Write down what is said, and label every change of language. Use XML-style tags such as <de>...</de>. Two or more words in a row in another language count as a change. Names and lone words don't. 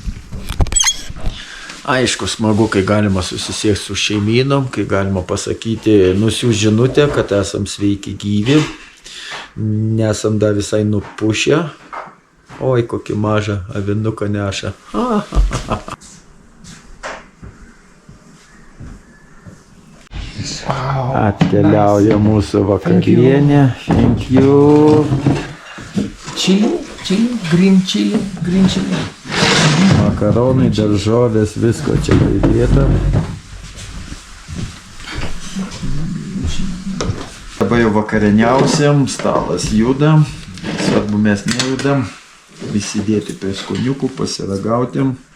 <lt>Aišku, smagu, kai galima susisiekti su šeimynom, kai galima pasakyti, nusiųs žinutę, kad esam sveiki gyvi, nesam dar visai nupušę. Oi, kokį mažą avinuką neša. Atkeliauja mūsų vakarienė.</lt> <en>Thank you. Chili, green chili.</en> <lt>Makaronai, daržovės, visko čia įdėta. Dabar jau vakarieniausiam, stalas juda. Svarbu mes nejudam. Visi dėti prie skoniukų, pasiragautim.</lt>